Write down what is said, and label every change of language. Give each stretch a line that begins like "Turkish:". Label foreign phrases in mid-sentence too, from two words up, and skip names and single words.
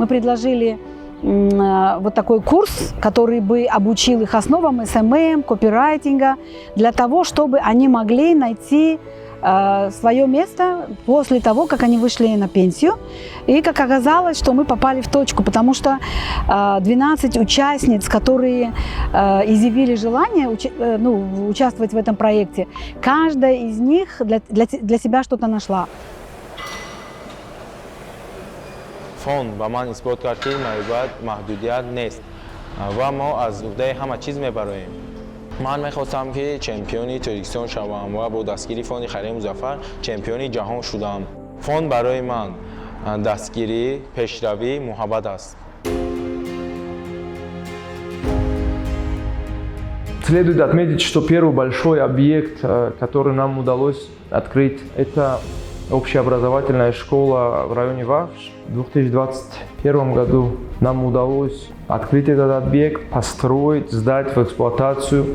Russian: Мы предложили вот такой курс, который бы обучил их основам СММ, копирайтинга, для того, чтобы они могли найти свое место после того, как они вышли на пенсию. И как оказалось, что мы попали в точку, потому что 12 участниц, которые изъявили желание участвовать в этом проекте, каждая из них для себя что-то нашла.
Tajik: فوند با من اثبات کرد که موهبت محدودیت نیست و ما از عهده همه چیز میبریم. من میخواستم که چمپیونی ترکستان شوم و با دستگیری فوند خیریه مظفر چمپیونی جهان شدم. فوند برای من دستگیری، پیشروی، محبت است.
Russian: Следует отметить, что первый большой объект, который нам удалось открыть, это общеобразовательная школа в районе Вахш. В 2021 году нам удалось открыть этот объект, построить, сдать в эксплуатацию.